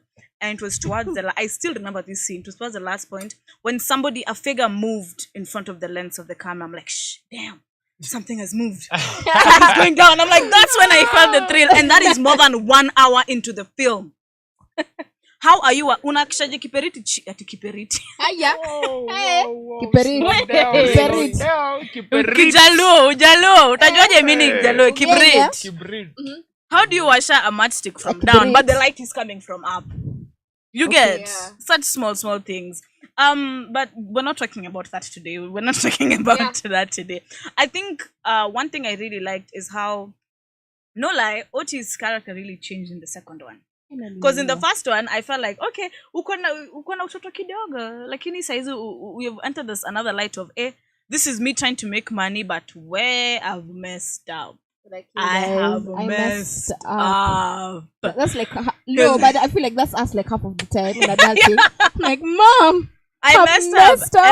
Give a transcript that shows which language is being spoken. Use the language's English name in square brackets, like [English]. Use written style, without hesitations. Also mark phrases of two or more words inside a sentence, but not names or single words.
[English] And it was towards I still remember this scene. It was towards the last point when a figure moved in front of the lens of the camera. I'm like, shh, damn, something has moved. Something's going down. I'm like, that's when I felt the thrill. And that is more than 1 hour into the film. How are you? [Swahili] Unakishaje kiperiti? Ati kiperiti. Aya. Kiperit. Kijaluo. Utajuaje meaning Jaluo? Kibrit. [English] How do you washa a matchstick from down, but the light is coming from up? You get such small things. But we're not talking about that today. We're not talking about that today. I think one thing I really liked is how, no lie, Otis' character really changed in the second one. Because in the first one, I felt like, okay, [Swahili] uko na utoto kidogo, lakini saizi [English] we have entered this another light of, this is me trying to make money, but where I've messed up. Like, I have messed up. That's like no, but I feel like that's us like half of the time in adulting. I'm like, Mom, I messed up.